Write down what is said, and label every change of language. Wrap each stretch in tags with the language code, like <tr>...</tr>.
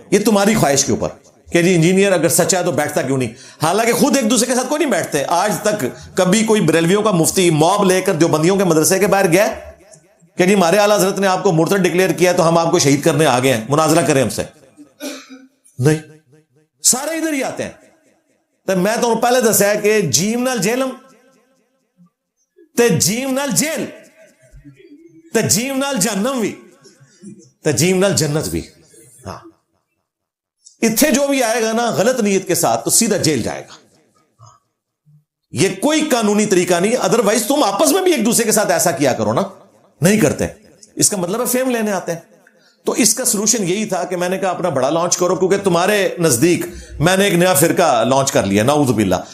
<ur>یہ تمہاری خواہش کے اوپر کہ جی انجینئر اگر سچا ہے تو بیٹھتا کیوں نہیں. حالانکہ خود ایک دوسرے کے ساتھ کوئی نہیں بیٹھتے. آج تک کبھی کوئی بریلویوں کا مفتی موب لے کر دیوبندیوں کے مدرسے کے باہر گیا کہ جی ہمارے اعلیٰ حضرت نے آپ کو مرتد ڈکلیئر کیا تو ہم آپ کو شہید کرنے آ گئے ہیں, مناظرہ کریں ہم سے؟ نہیں, سارے ادھر ہی آتے ہیں.</ur> <pa>تو میں تو پہلے دسیا کہ جیم نال جیلم تے جیم نال جیل تے جیم نال جہنم بھی تے جیم نال جنت بھی.</pa> <ur>ہاں, اتھے جو بھی آئے گا نا غلط نیت کے ساتھ تو سیدھا جیل جائے گا. یہ کوئی قانونی طریقہ نہیں. ادروائز تم آپس میں بھی ایک دوسرے کے ساتھ ایسا کیا کرو نا, نہیں کرتے. اس کا مطلب ہے فیم لینے آتے ہیں. تو اس کا سلوشن یہی تھا کہ میں نے کہا اپنا بڑا لانچ کرو, کیونکہ تمہارے نزدیک میں نے ایک نیا فرقہ لانچ کر لیا, نعوذ باللہ.</ur>